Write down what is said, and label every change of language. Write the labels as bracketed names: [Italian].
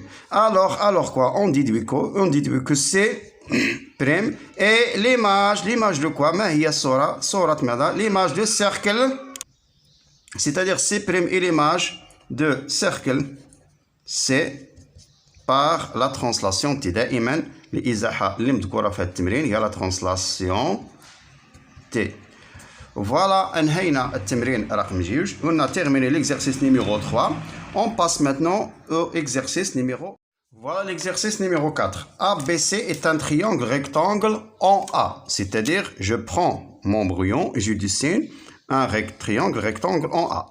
[French] Alors quoi? On déduit que C prime et l'image de quoi? [Arabic] ما هي صورة ماذا؟ [French] l'image de cercle, c'est-à-dire C' et l'image de cercle C par la translation T. [Arabic] دائما الإزاحة اللي مذكورة في هذا التمرين هي [French] la translation T. Voilà, [Arabic] أنهينا التمرين رقم 2. [French] On a terminé l'exercice numéro 3. On passe maintenant au exercice numéro. Voilà l'exercice numéro 4. ABC est un triangle rectangle en A. C'est-à-dire, je prends mon brouillon et je dessine un triangle rectangle en A.